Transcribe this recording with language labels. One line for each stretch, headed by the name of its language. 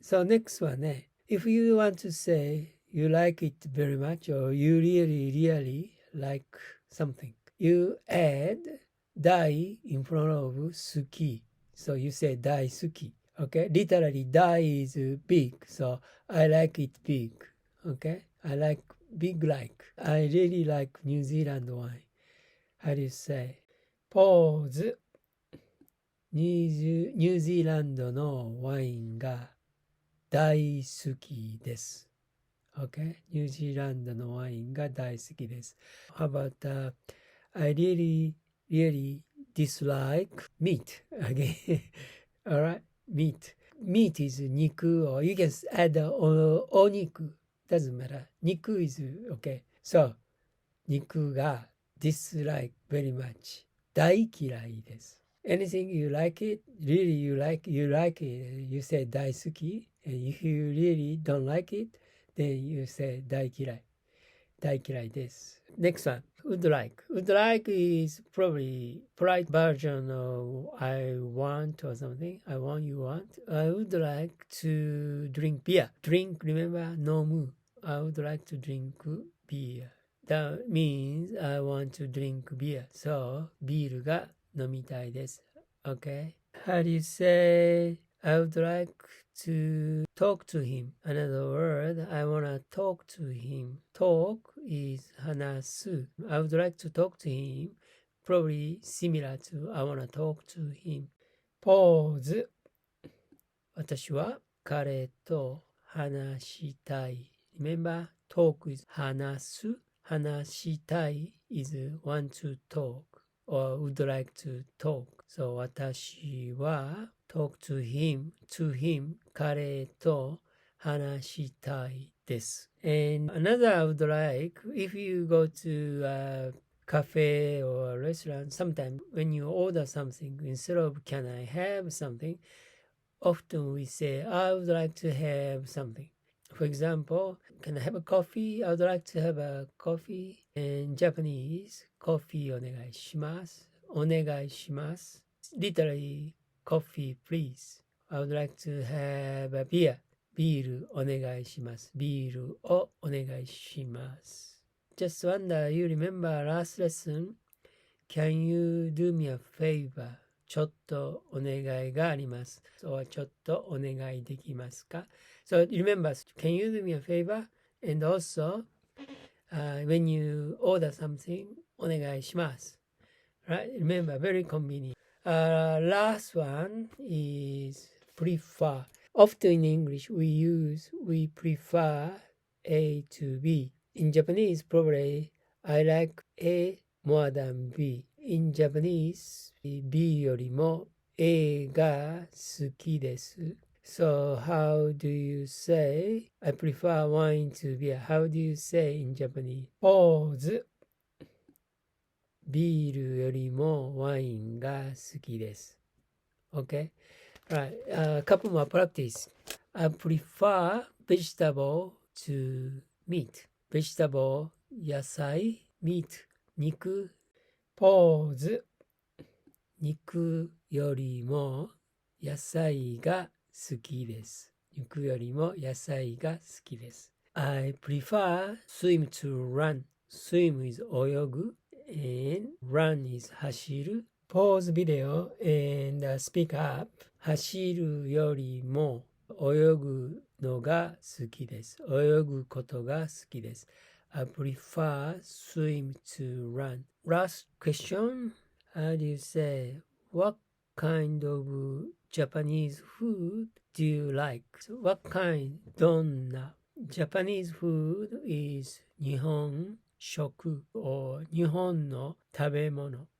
English: So next one, if you want to say you like it very much or you really like something, you add 大 in front of 好き. So you say 大好き. Okay, literally 大 is big, so I like it big. Okay, I like big like. I really like New Zealand wine. How do you say? Pause.
Japanese: ニュージーランドのワインが大好きです。
English: Okay?
Japanese: ニュージーランドのワインが大好きです。
English: How about I really dislike meat. Again. Alright? Meat. Meat is 肉 or you can add お肉. Doesn't matter. 肉 is okay. So, 肉が dislike very much.
Japanese: 大嫌いです。
English: Anything you like it, really you like it, you say 大好き. And if you really don't like it, then you say 大嫌い。
Japanese: 大嫌いです。
English: Next one, would like. Would like is probably polite version of I want or something. I want, you want. I would like to drink beer. Drink, remember, 飲む. I would like to drink beer. That means I want to drink beer.
Japanese: So, ビールが飲みたいです。
English: Okay? How do you say I would like to talk to him? Another word, I want to talk to him. Talk is 話す. I would like to talk to him. Probably similar to I want to talk to him.
Japanese: Pause. 私は彼と話したい.
English: Remember, talk is 話す. 話したい is want to talk or would like to talk.
Japanese: So 私は
English: talk to him
Japanese: 彼と話したいです。
English: And another I would like, if you go to a cafe or a restaurant, sometimes when you order something, instead of can I have something, often we say, I would like to have something. For example, can I have a coffee? I would like to have a coffee. In Japanese, coffee
Japanese: お願いします。お願いします。
English: Literally, coffee please. I would like to have a beer.
Japanese: ビールお願いします。ビールをお願いします。
English: Just wonder, you remember last lesson? Can you do me a favor?
Japanese: ちょっとお願いがあります。or ちょっとお願いできますか?
English: So remember, can you do me a favor? And also, when you order something,
Japanese: お願いします。
English: Right? Remember, very convenient. Last one is prefer. Often in English, we prefer A to B. In Japanese, probably I like A more than B. In Japanese,
Japanese: B よりも A が好きです。
English: So how do you say I prefer wine to beer? How do you say in Japanese? Pause.
Japanese: ビールよりもワインが好きです。
English: Okay? Right. A couple more practice. I prefer vegetable to meat. Vegetable, 野菜、meat、肉。 Pause.
Japanese: 肉よりも野菜が好きです。肉よりも野菜が好きです。
English: I prefer swim to run. Swim is 泳ぐ and run is 走る。 Pause video and speak up.
Japanese: 走るよりも泳ぐのが好きです。泳ぐことが好きです。
English: I prefer swim to run. Last question. How do you say, what kind of Japanese food do you like? So what kind? どんな Japanese food is 日本食 or 日本の食べ物。